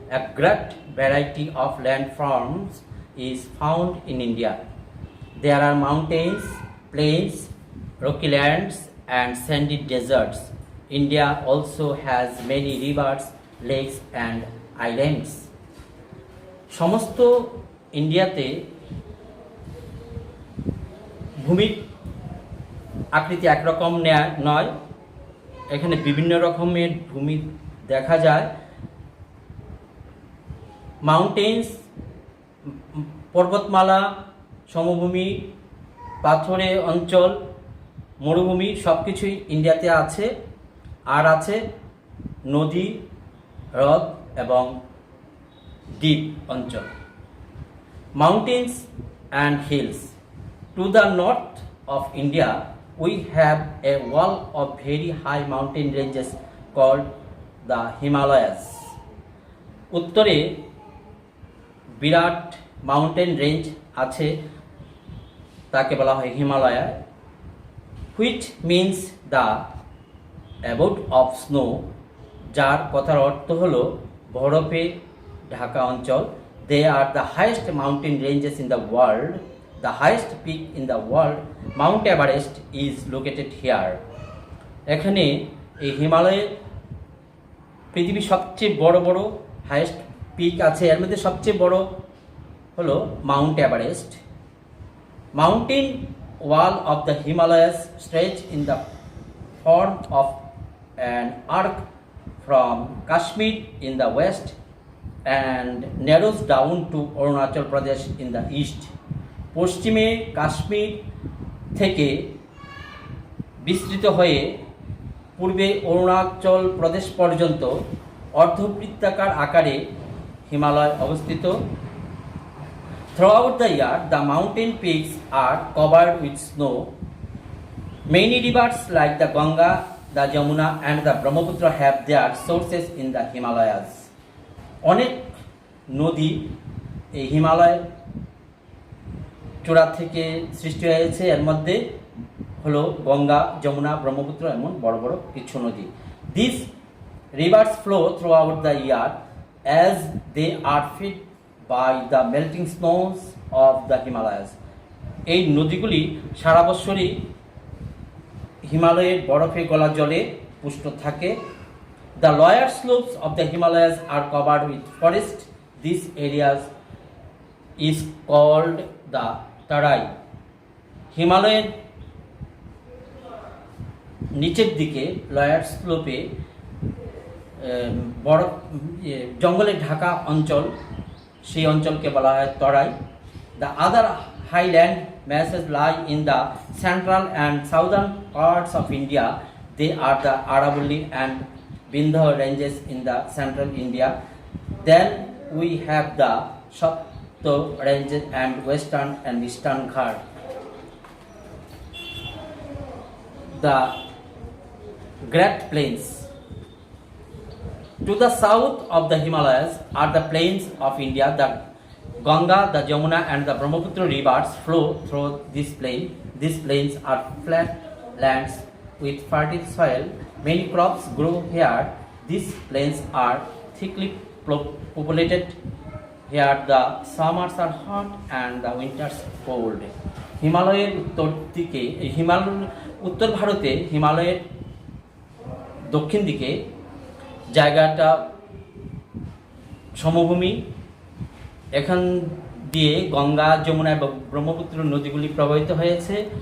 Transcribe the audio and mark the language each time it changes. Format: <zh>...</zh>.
<en>A great variety of landforms is found in India. There are mountains, plains, rocky lands and sandy deserts. India also has many rivers, lakes and islands.</en> <bn>সমস্ত ইন্ডিয়াতে ভূমির আকৃতি একরকম নয়, এখানে বিভিন্ন রকমের ভূমি দেখা যায়। মাউন্টেন্স পর্বতমালা, সমভূমি, পাথুরে অঞ্চল, মরুভূমি সব কিছুই ইন্ডিয়াতে আছে। আর আছে নদী, হ্রদ এবং দ্বীপ অঞ্চল।</bn> <en>Mountains and hills. To the north of India we have a wall of very high mountain ranges called the Himalayas.</en> <bn>উত্তরে বিরাট মাউন্টেন রেঞ্জ আছে, তাকে বলা হয় Himalaya,</bn> <en>which means the abode of snow,</en> <bn>যার কথার অর্থ হলো বরফে ঢাকা অঞ্চল।</bn> <en>They are the highest mountain ranges in the world. The highest peak in the world, Mount Everest, is located here.</en> <bn>এখানে এই হিমালয়ে পৃথিবীর সবচেয়ে বড় বড় হাইয়েস্ট পিক আছে। এর মধ্যে সবচেয়ে বড় হলো Mount Everest.</bn> <en>Mountain wall of the Himalayas stretch in the form of an arc from Kashmir in the west and narrows down to Arunachal Pradesh in the east.</en> <bn>পশ্চিমে কাশ্মীর থেকে বিস্তৃত হয়ে পূর্বে অরুণাচল প্রদেশ পর্যন্ত অর্ধবৃত্তাকার আকারে হিমালয় অবস্থিত।</bn> <en>Throughout the year, the mountain peaks are covered with snow. Many rivers like the Ganga, the Jamuna and the Brahmaputra have their sources in the Himalayas.</en> <bn>অনেক নদী এই হিমালয় চূড়া থেকে সৃষ্টি হয়েছে। এর মধ্যে হলো গঙ্গা, যমুনা, ব্রহ্মপুত্র এমন বড় বড় কিছু নদী।</bn> <en>These rivers flow throughout the year as they are fed by the melting snows of the Himalayas.</en> <bn>এই নদীগুলি সারা বছরই হিমালয়ের বরফে গলা জলে পুষ্ট থাকে।</bn> <en>The lower slopes of the Himalayas are covered with forest. These areas is called the Tarai.</en> <bn>হিমালয়ের নিচের দিকে লয়ার স্লোপে বড় জঙ্গলে ঢাকা অঞ্চল, সেই অঞ্চলকে বলা হয় তরাই।</bn> <en>The other highland masses lie in the central and southern parts of India. They are the Aravalli and Vindhya ranges in the central India. Then we have the Sapta ranges and western and eastern Ghat. The Great Plains. To the south of the Himalayas are the plains of India. The Ganga, the Jamuna, and the Brahmaputra rivers flow through this plain. These plains are flat lands with fertile soil. Many crops grow here. These plains are thickly populated. Here the summers are hot and the winters cold.</en> <bn>হিমালয়ের উত্তর দিকে উত্তর ভারতে হিমালয়ের দক্ষিণ দিকে জায়গাটা সমভূমি। এখান দিয়ে গঙ্গা, যমুনা এবং ব্রহ্মপুত্র নদীগুলি প্রবাহিত হয়েছে।</bn>